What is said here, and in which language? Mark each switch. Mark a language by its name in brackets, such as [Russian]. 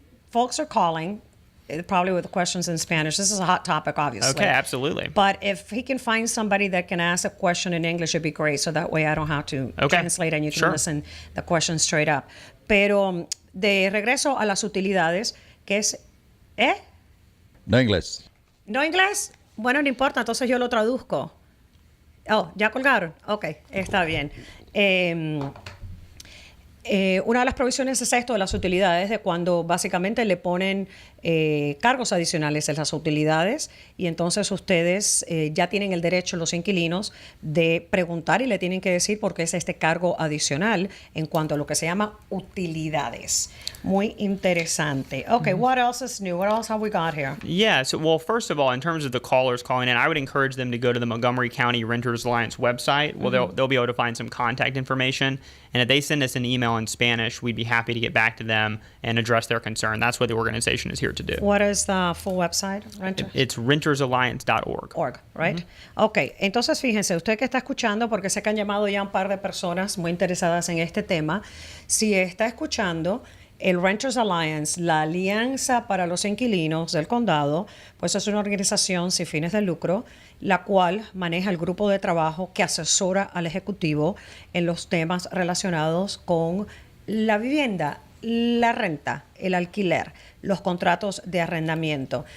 [English] Folks are calling, probably with questions in Spanish. This is a hot topic, obviously. Okay, absolutely. But if he can find somebody that can ask a question in English, it'd be great. So that way I don't have to translate and you can listen the question straight up. [Spanish] Pero de regreso a las utilidades, que es... No inglés. ¿No inglés? Bueno, no importa, entonces yo lo traduzco. Oh, ¿ya colgaron? Ok, está bien. Una de las provisiones es esto de las utilidades, de cuando básicamente le ponen cargos adicionales en las utilidades y entonces ustedes ya tienen el derecho, los inquilinos, de preguntar y le tienen que decir por qué es este cargo adicional en cuanto a lo que se llama utilidades. Muy interesante. [English] Okay, what else is new? What else have we got here? Yeah, so, well, first of all, in terms of the callers calling in, I would encourage them to go to the Montgomery County Renters Alliance website. Well, they'll be able to find some contact information. And if they send us an email in Spanish, we'd be happy to get back to them and address their concern. That's what the organization is here to do. What is the full website? It's rentersalliance.org. Right? [Spanish] Okay, entonces fíjense, usted que está escuchando, porque sé que han llamado ya un par de personas muy interesadas en este tema, si está escuchando el Renters Alliance, la Alianza para los Inquilinos del Condado, pues es una organización sin fines de lucro, la cual maneja el grupo de trabajo que asesora al Ejecutivo en los temas relacionados con la vivienda, la renta, el alquiler, los contratos de arrendamiento.